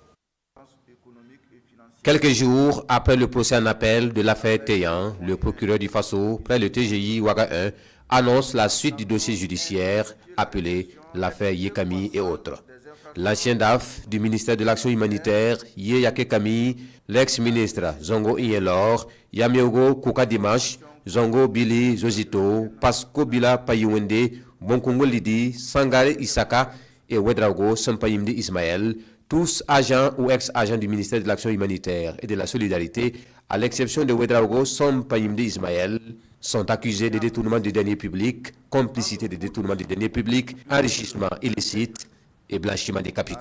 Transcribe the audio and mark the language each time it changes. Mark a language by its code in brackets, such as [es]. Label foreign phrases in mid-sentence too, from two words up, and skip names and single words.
[fr] Quelques jours après le procès en appel de l'affaire Taignan, le procureur du Faso près le TGI Ouaga 1 annonce la suite du dossier judiciaire appelé l'affaire Yekami et autres. L'ancien DAF du ministère de l'Action humanitaire, Yeyake Camille, l'ex-ministre Zongo Iyenlor, Yamiogo Koukadimash, Zongo Billy Zozito, Pasco Bila Payouende, Bonkongo Lidi, Sangare Isaka et Wedraogo Sampayimdi Ismaël, tous agents ou ex-agents du ministère de l'Action humanitaire et de la solidarité, à l'exception de Wedraogo Sampayimdi Ismaël, sont accusés de détournement de deniers publics, complicité de détournement de deniers publics, enrichissement illicite et blanchiment des capitaux.